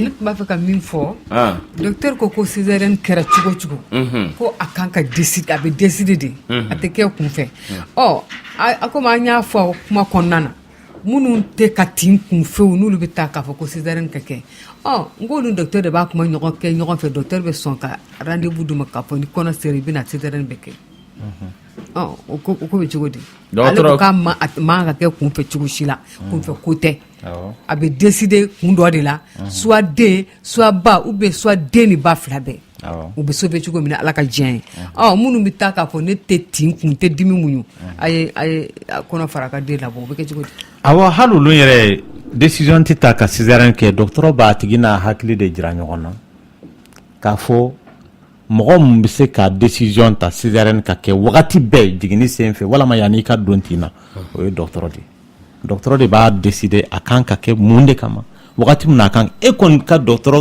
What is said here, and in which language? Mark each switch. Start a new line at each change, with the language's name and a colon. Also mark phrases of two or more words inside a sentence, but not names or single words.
Bambara: ne b'a fɛ ka min fɔ docteur ko césarienne kɛra cogo cogo ko a kan ka décider a bɛ décider de a tɛ kɛ kunfɛ a komi an y'a fɔ kuma kɔnɔna na minnu tɛ ka tin kunfɛw n'olu bɛ taa k'a fɔ ko césarienne ka kɛ n ko olu docteur de b'a kuma ɲɔgɔn kɛ ɲɔgɔn fɛ docteur bɛ sɔn ka rendez-vous d'u ma k'a fɔ ni kɔnɔ sera i bɛna césarienne bɛ kɛ o ko bɛ cogo di ale ko k'a man ka kɛ kunfɛ cogo si la kunfɛ ko tɛ a bɛ décider kun dɔ de la soit den soit ba
French: ou bien soit
Bambara: den ni ba fila bɛɛ u bɛ sauver cogo min na ala ka diɲɛ ye minnu bɛ taa k'a fɔ ne tɛ tin kun tɛ dimi muɲu a ye kɔnɔ fara ka den labɔ o bɛ kɛ cogo di awɔ hali olu yɛrɛ décision tɛ ta ka césarienne kɛ docteur b'a tigi n'a hakili de jira ɲɔgɔn na k'a fɔ mɔgɔ min bɛ se ka décision ta césarienne ka kɛ wagati bɛɛ jiginni sen fɛ walama yanni i ka don tin na o ye docteur de docteur de b'a décider a kan ka kɛ mun de kama wagati min na a kan e kɔni ka docteur